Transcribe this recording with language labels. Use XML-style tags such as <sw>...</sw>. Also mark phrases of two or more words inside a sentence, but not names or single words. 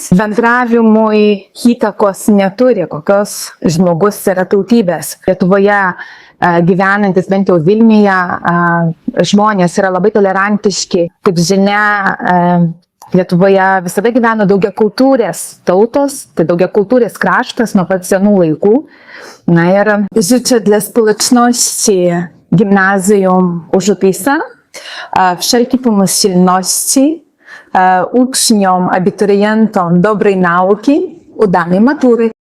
<lt>Bendravimui įtakos neturi, kokios žmogus yra tautybės. Lietuvoje gyvenantis, bent jau Vilniuje, žmonės yra labai tolerantiški. Kaip žinia, Lietuvoje visada gyveno daugiakultūrės tautos, tai daugiakultūrės kraštas nuo pat senų laikų.</lt> <pl>Na ir życzę dla społeczności gimnazjum Użupisa wszelkiej pomyślności, uczniom, abiturientom dobrej nauki, udanej matury.</pl>